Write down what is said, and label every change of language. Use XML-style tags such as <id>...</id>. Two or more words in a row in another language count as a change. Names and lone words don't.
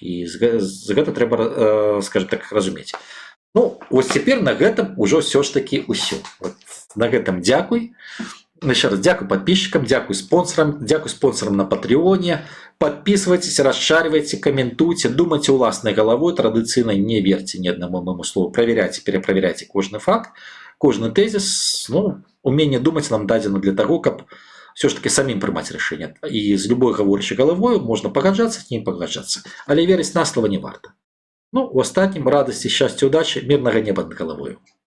<be>І з гэта трэба,</be> <ru>скажем так,</ru> <be>разумець. Вось цяпер на гэтым ужо ўсё ж такі ўсё. На гэтым дзякуй.</be> <ru>Еще раз дзякуй подписчикам, дзякуй спонсорам на Патреоне. Подписывайтесь, расшаривайте, комментуйте, думайте уласнай головой, традыцыйна не верьте ни одному моему слову, проверяйте, перепроверяйте кожны факт, кожны тезис. Умение думать нам дадзено для того, каб все ж таки самим</ru> <be>прымаць рашэнне. І з любой гаворчай головой можна пагаджацца, не пагаджацца, але верыць на слова не варта. У астатнім радасці, шчасця, удачи, мирнага неба над головою.</be>